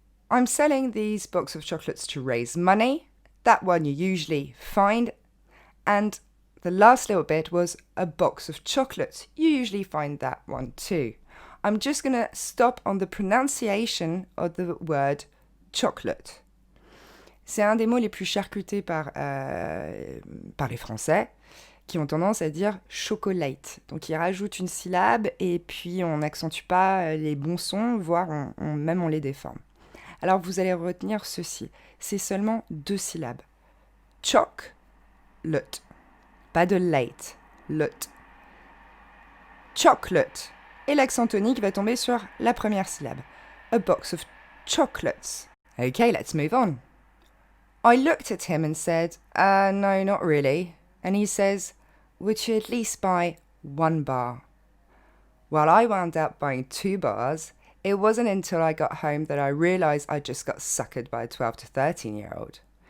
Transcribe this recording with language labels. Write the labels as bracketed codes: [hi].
[en] I'm selling these box of chocolates to raise money. That one you usually find. And the last little bit was a box of chocolates. You usually find that one too. I'm just going to stop on the pronunciation of the word chocolate. [fr] C'est un des mots les plus charcutés par les Français qui ont tendance à dire chocolate. Donc ils rajoutent une syllabe et puis on n'accentue pas les bons sons, voire même on les déforme. Alors vous allez retenir ceci. C'est seulement 2 syllabes. Choc. Lut. Pas de late. Lut. Chocolate. Et l'accent tonique va tomber sur la première syllabe. [en] A box of chocolates. Okay, let's move on. I looked at him and said, no, not really. And he says, would you at least buy 1 bar? Well, I wound up buying 2 bars. It wasn't until I got home that I realised I just got suckered by a 12 to 13-year-old.